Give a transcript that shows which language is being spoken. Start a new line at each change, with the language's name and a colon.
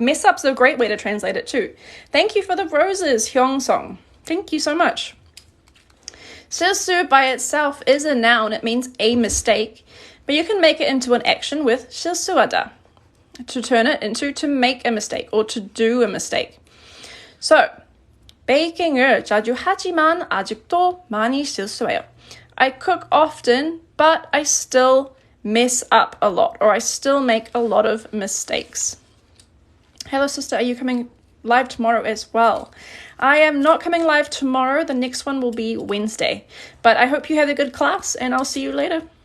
English: Mess up's a great way to translate it too. Thank you for the roses, Hyung-song. Thank you so much. 실수 by itself is a noun. It means a mistake. But you can make it into an action with 실수하다. To turn it into to make a mistake or to do a mistake.
Korean: So, 베이킹을 자주 하지만 아직도 많이 실수해요.
English: I cook often, but I still mess up a lot, or I still make a lot of mistakes. Hello, sister. Are you coming live tomorrow as well? I am not coming live tomorrow. The next one will be Wednesday. But I hope you have a good class, and I'll see you later.